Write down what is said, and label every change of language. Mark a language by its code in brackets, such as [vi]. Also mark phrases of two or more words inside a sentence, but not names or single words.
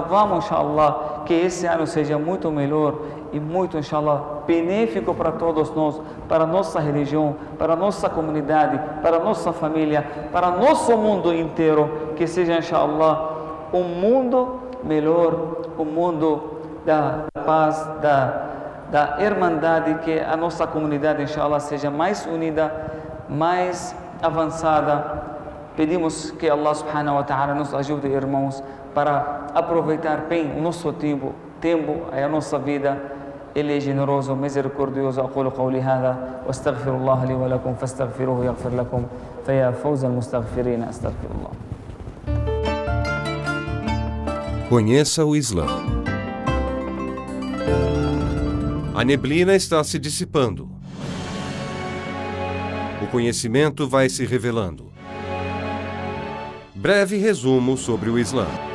[pt] Vamos, inshallah, que esse ano seja muito melhor e muito, inshallah, benéfico para todos nós, para a nossa religião, para a nossa comunidade, para a nossa família, para o nosso mundo inteiro. Que seja, inshallah, um mundo melhor, um mundo da paz, da irmandade, que a nossa comunidade, inshallah, seja mais unida, mais avançada. Pedimos que [ar] الله سبحانه وتعالى [pt] nos ajude, irmãos, para aproveitar bem o nosso tempo, a nossa vida. Ele é generoso, misericordioso. [ar] أقول قولي هذا واستغفر الله لي ولكم فاستغفروه يغفر لكم فيا فوز المستغفرين. أستغفر الله. [pt] Conheça o Islã. A neblina está se dissipando. O conhecimento vai se revelando. Breve resumo sobre o Islã.